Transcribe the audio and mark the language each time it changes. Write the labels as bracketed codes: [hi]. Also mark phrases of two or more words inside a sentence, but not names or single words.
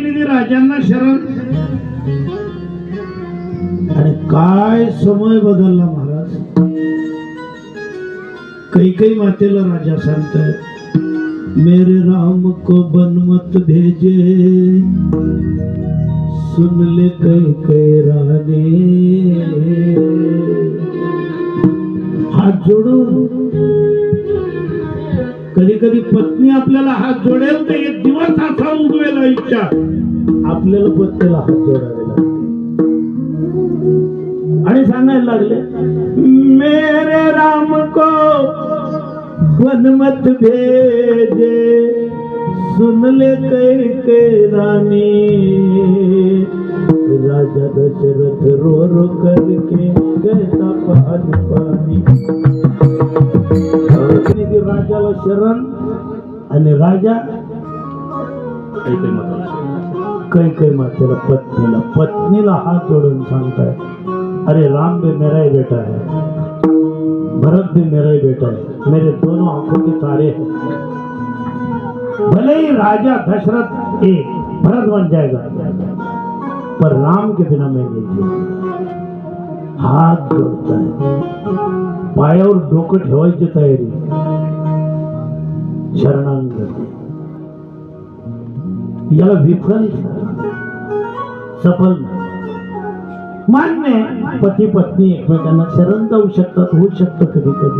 [mr] राजांना शरण. आणि काय समय बदलला महाराज. कैकई मातेला राजा सांगतायत, [hi] मेरे राम को बन मत भेजे, सुन ले कैकई रानी. [mr] हात जोडून कधी कधी पत्नी आपल्याला हात जोडेल तर एक दिवस असा उगवेल आयुष्यात, आपल्याला पत्नीला हात जोडावे लागते. आणि सांगायला लागले, [hi] मेरे राम को वन मत भेजे, सुन ले कैकई रानी. राजा दशरथ रो रो करके कहता पानी पानी. [mr] राजाला शरण आणि राजा कैकई मातेला पत्नीला हात जोडून सांगताय, [hi] अरे राम भी मेरा ही बेटा है, भरत भी मेरा ही बेटा है, मेरे दोनों आंखों के तारे हैं. भले ही राजा दशरथ एक भरत बन जाएगा, पर राम के बिना मैं नहीं जीऊंगा. [mr] हात जोडता है, पायावर डोकं ठेवायची तयारी, शरणागती. याला विफल सफल मान्य. पती पत्नी एकमेकांना शरण जाऊ शकतात, होऊ शकतं कधी कधी.